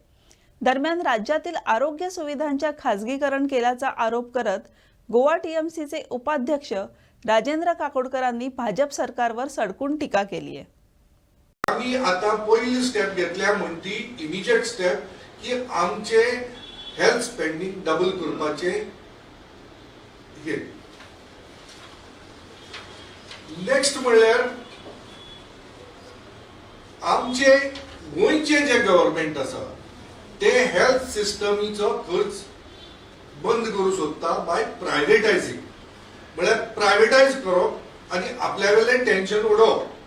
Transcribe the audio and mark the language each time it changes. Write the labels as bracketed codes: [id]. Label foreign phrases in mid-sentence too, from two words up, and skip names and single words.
[mr] दरम्यान राज्यातील आरोग्य सुविधांच्या खासगीकरण केल्याचा आरोप करत गोवा टीएमसीचे उपाध्यक्ष राजेंद्र काकोडकरांनी भाजप सरकारवर सडकून टीका केली आहे। [kok] आम्ही आता पहिली स्टेप घेतल्या म्हणती [en] immediate step [kok] की आमचे [en] health spending double [kok] करपाचे हे। नेक्स्ट म्हणल्यार आमचे गोंयचे जे गव्हर्नमेंट आसा ते हेल्थ सिस्टमीचो खर्च बंद करू सोदता [en] by privatizing, [kok] म्हळ्यार प्रायव्हेटायज करप आनी आपल्या वेलें टेन्शन उडोवप।